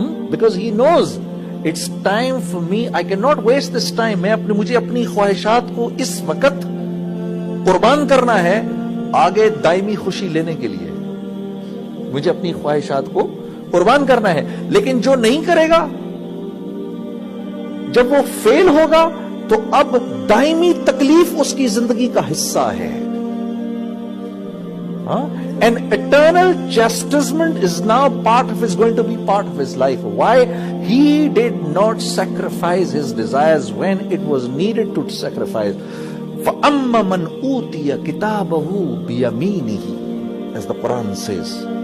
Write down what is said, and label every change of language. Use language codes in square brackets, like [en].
[en] Because he knows it's time for me, I cannot waste this time. [ur] مجھے اپنی خواہشات کو اس وقت قربان کرنا ہے آگے دائمی خوشی لینے کے لیے. مجھے اپنی خواہشات کو قربان کرنا ہے. لیکن جو نہیں کرے گا, جب وہ فیل ہوگا تو اب دائمی تکلیف اس کی زندگی کا حصہ ہے. [en] An eternal chastisement is now going to be part of his life. Why? He did not sacrifice his desires when it was needed to sacrifice. [ar] فَأَمَّا مَنْ أُوتِيَ كِتَابَهُ بِيَمِينِهِ, [en] as the Quran says.